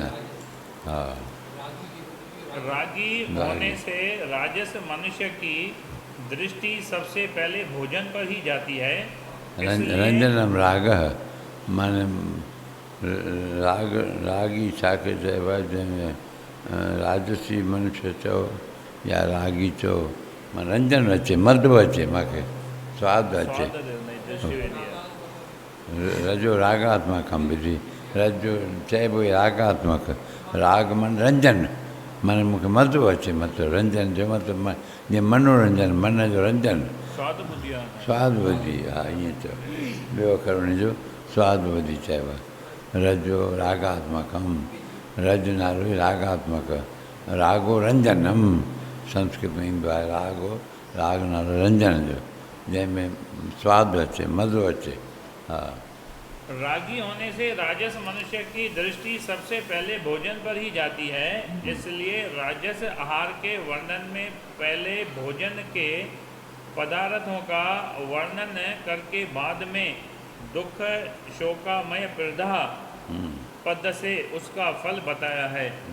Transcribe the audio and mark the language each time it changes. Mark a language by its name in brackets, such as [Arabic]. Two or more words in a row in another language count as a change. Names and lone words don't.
[Sindhi] हा, [Hindi] रागी होने से राजस मनुष्य की दृष्टि सबसे पहले भोजन पर ही जाती है। [Sindhi] रंजनम राग माने रागी छाखे चइबो आहे? जंहिंमें राजसी मनुष्य चओ या रागी चओ, मां रंजन अचे, मधु अचे, मूंखे स्वादु अचे। [Sanskrit] रजो रागात्मकम विधि, [Sindhi] रजो चइबो रागात्मक, राग मन रंजन, माने मूंखे मज़ो अचे। मतिलबु रंजन जो मतिलबु जीअं मनोरंजन, मन जो रंजन, स्वादु ॿुधी। हा, ईअं चओ। ॿियो अखर उनजो स्वादु ॿुधी चइबो आहे। [Sanskrit] रजो रागात्मकम, [Sindhi] रज नालो ई रागात्मक, रागो रंजनम संस्कृत में ईंदो आहे। राग नालो रंजन जो, जंहिंमें स्वादु अचे, मज़ो अचे। हा, [Hindi] रागी होने से राजस मनुष्य की दृष्टि सबसे पहले भोजन पर ही जाती है। इसलिए राजस आहार के वर्णन में पहले भोजन के पदार्थों का वर्णन करके बाद में दुख, शोकामय प्रधा पद से उसका फल बताया है।